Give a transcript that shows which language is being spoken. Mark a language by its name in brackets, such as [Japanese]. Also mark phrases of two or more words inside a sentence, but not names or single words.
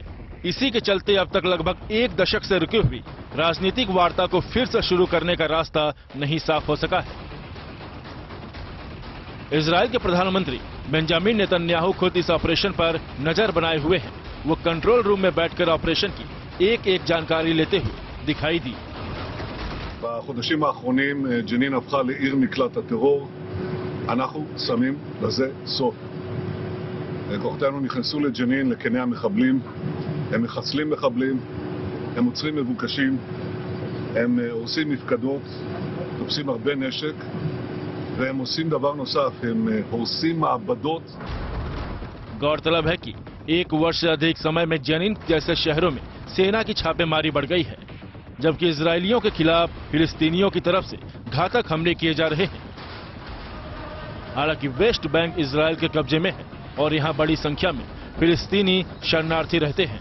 [Hindi] इसी के चलते अब तक लगभग 1 दशक से रुकी हुई राजनीतिक वार्ता को फिर से शुरू करने का रास्ता नहीं साफ हो सका है। इजरायल के प्रधानमंत्री बेंजामिन नेतन्याहू खुद इस ऑपरेशन पर नजर बनाए हुए हैं। वो [English] control room [Hindi] में बैठकर ऑपरेशन की एक-एक जानकारी लेते हुए दिखाई दी। [Hebrew] בחודשים האחרונים ג'נין הפכה לעיר מקלט הטרור. אנחנו שמים לזה סוף. כוחותינו נכנסו לג'נין לקני המחבלים. הם מחסלים מחבלים, הם עוצרים מבוקשים, הם עושים מפקדות, תופסים הרבה נשק, והם עושים דבר נוסף, הם הורסים מעבדות. [Hindi] गौरतलब है कि 1 वर्ष से अधिक समय में जेनिन जैसे शहरों में सेना की छापेमारी बढ़ गई है, जबकि इजरायलियों के खिलाफ फिलिस्तीनियों की तरफ से घातक हमले किए जा रहे हैं। हालांकि वेस्ट बैंक इजरायल के कब्जे में है और यहां बड़ी संख्या में फिलिस्तीनी शरणार्थी रहते हैं।